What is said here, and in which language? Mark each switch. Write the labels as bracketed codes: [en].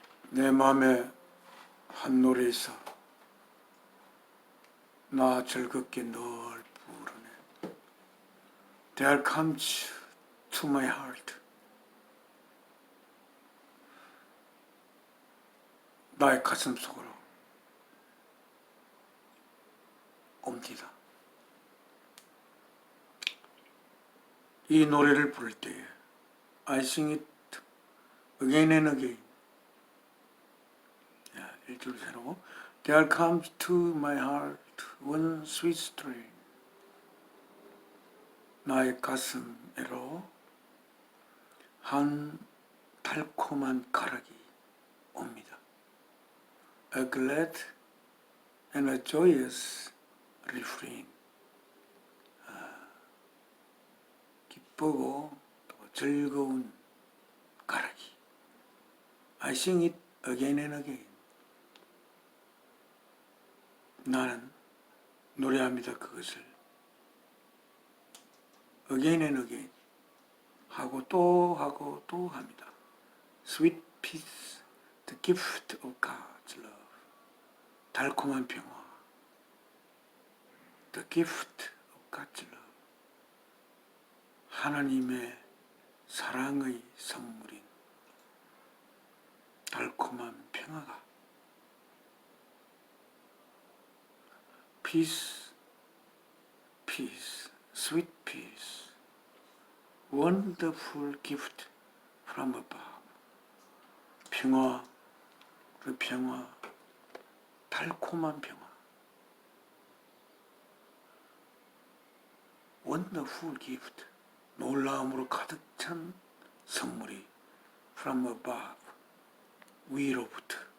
[ko] 내 마음에 한 노래에서 나 즐겁게 널 부르네. [en] There comes to my heart. [ko] 나의 가슴 속으로 옵니다. 이 노래를 부를 때에 [en] I sing it again and again. [ko] 1절 새로 [en] There comes to my heart one sweet strain. [ko] 나의 가슴에로 한 달콤한 가락이 옵니다. [en] A glad and a joyous refrain. [ko] 기쁘고 또 즐거운 가락이. [en] I sing it again and again. [ko] 나는 노래합니다. 그것을 [en] again and again [ko] 하고 또 합니다. [en] Sweet peace, the gift of God's love. [ko] 달콤한 평화, [en] the gift of God's love. [ko] 하나님의 사랑의 선물인 달콤한 평화가 [en] peace, peace, sweet peace, wonderful gift from above. [ko] 평화, 그 평화, 달콤한 평화. [en] wonderful gift, [ko] 놀라움으로 가득 찬 선물이 [en] from above, [ko] 위로부터.